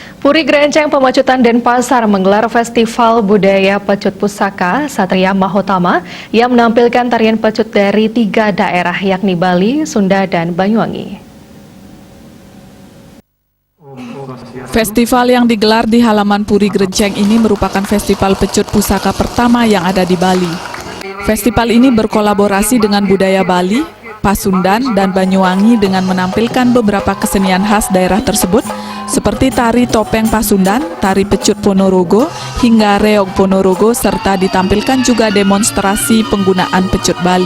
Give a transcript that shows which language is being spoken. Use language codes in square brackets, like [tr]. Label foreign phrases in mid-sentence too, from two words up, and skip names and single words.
[id] Puri Gerenceng Pemecutan Denpasar menggelar Festival Budaya Pecut Pusaka Satria Mahotama yang menampilkan tarian pecut dari 3 daerah yakni Bali, Sunda, dan Banyuwangi. Festival yang digelar di halaman Puri Gerenceng ini merupakan festival pecut pusaka pertama yang ada di Bali. Festival ini berkolaborasi dengan budaya Bali, Pasundan, dan Banyuwangi dengan menampilkan beberapa kesenian khas daerah tersebut seperti tari topeng Pasundan, tari pecut Ponorogo, hingga reog Ponorogo, serta ditampilkan juga demonstrasi penggunaan pecut Bali.